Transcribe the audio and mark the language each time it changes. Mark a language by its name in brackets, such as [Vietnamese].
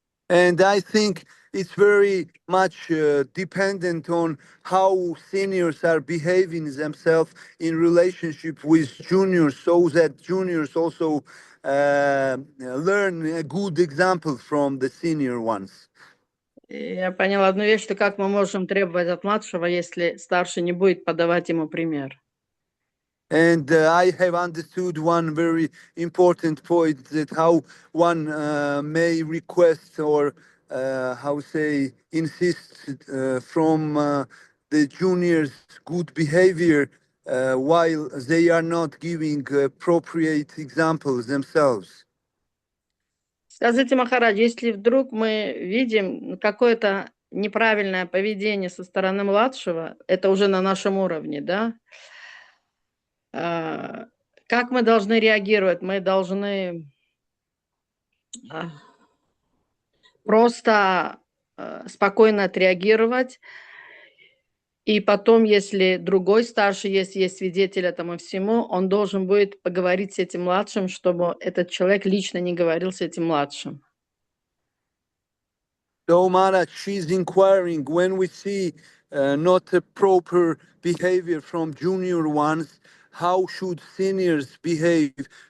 [English] And I think it's very much dependent on how seniors are behaving themselves in relationship with juniors, so that juniors also learn a good example from the senior ones. [Russian] И я поняла одну вещь, что как мы можем требовать от младшего, если старший не будет подавать ему пример. [English] And I have understood one very important point, that how one may request or how say insist from the juniors good behavior while they are not giving appropriate examples themselves. [Russian] Скажите, Махарадж, если вдруг мы видим какое-то неправильное поведение со стороны младшего, это уже на нашем уровне, да? Как мы должны реагировать? Мы должны просто спокойно отреагировать, и потом, если другой старший есть свидетель этому всему, он должен будет поговорить с этим младшим, чтобы этот человек лично не говорил с этим младшим. [English] So Maharaj, she's inquiring when we see not a proper behavior from junior ones, how should seniors behave?